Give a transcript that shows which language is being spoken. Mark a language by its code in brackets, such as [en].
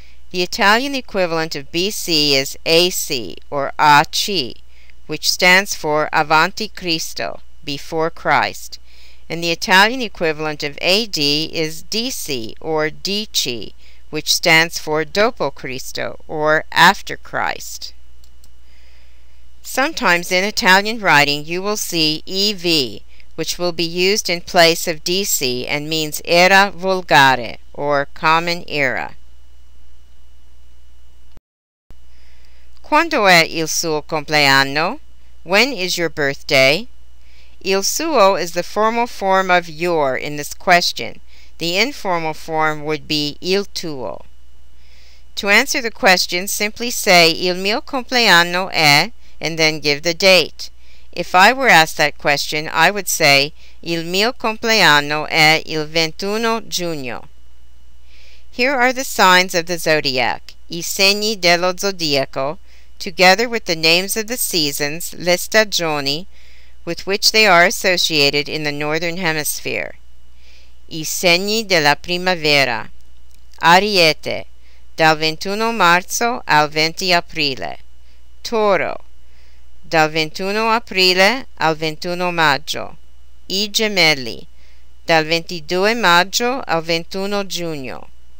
[en] The Italian equivalent of BC is AC, or AC, which stands for Avanti Cristo, before Christ, and the Italian equivalent of AD is DC, or DC, which stands for Dopo Cristo, or after Christ. Sometimes in Italian writing you will see EV, which will be used in place of DC and means Era Vulgare, or Common Era. [it] Quando è il suo compleanno? [en] When is your birthday? Il suo is the formal form of your in this question. The informal form would be [it] il tuo. [en] To answer the question, simply say [it] il mio compleanno è, [en] and then give the date. If I were asked that question, I would say [it] il mio compleanno è il 21 giugno. [en] Here are the signs of the zodiac, [it] I segni dello zodiaco, [en] together with the names of the seasons, [it] le stagioni, [en] with which they are associated in the northern hemisphere. [it] I segni della primavera. Ariete, dal 21 marzo al 20 aprile. Toro, dal 21 aprile al 21 maggio. I gemelli, dal 22 maggio al 21 giugno.